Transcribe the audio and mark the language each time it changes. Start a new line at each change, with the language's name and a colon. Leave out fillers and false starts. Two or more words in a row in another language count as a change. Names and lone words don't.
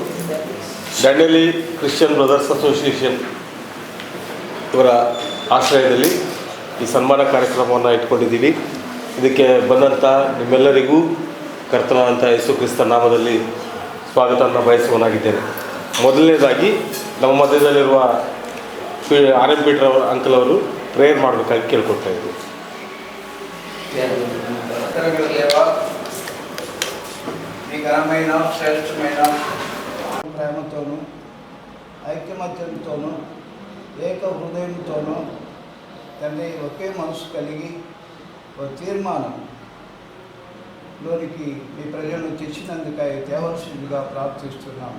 Kannada: ಡ್ಯಾಂಡಿಲಿ ಕ್ರಿಶ್ಚಿಯನ್ ಬ್ರದರ್ಸ್ ಅಸೋಸಿಯೇಷನ್ ಇವರ ಆಶ್ರಯದಲ್ಲಿ ಈ ಸನ್ಮಾನ ಕಾರ್ಯಕ್ರಮವನ್ನು ಇಟ್ಕೊಂಡಿದ್ದೀವಿ. ಇದಕ್ಕೆ ಬಂದಂಥ ನಿಮ್ಮೆಲ್ಲರಿಗೂ ಕರ್ತನಾದಂಥ ಯೇಸು ಕ್ರಿಸ್ತ ನಾಮದಲ್ಲಿ ಸ್ವಾಗತವನ್ನು ಬಯಸುವನಾಗಿದ್ದೇನೆ. ಮೊದಲನೇದಾಗಿ ನಮ್ಮ ಮಧ್ಯದಲ್ಲಿರುವ ಆರ್.ಎಂ. ಪೀಟರ್ ಅಂಕಲ್ ಅವರು ಪ್ರೇಯರ್ ಮಾಡಬೇಕಾಗಿ ಕೇಳ್ಕೊಳ್ತಾ ಇದ್ದೀವಿ.
Telugu: ఘనమైన శ్రేష్టమైన ప్రేమతోనూ ఐక్యమత్యంతోనూ ఏక హృదయంతోనూ తండ్రి ఒకే మనసు కలిగి ఒక తీర్మానంలోనికి మీ ప్రజలను తెచ్చినందుకై తేవలసిందిగా ప్రార్థిస్తున్నాము.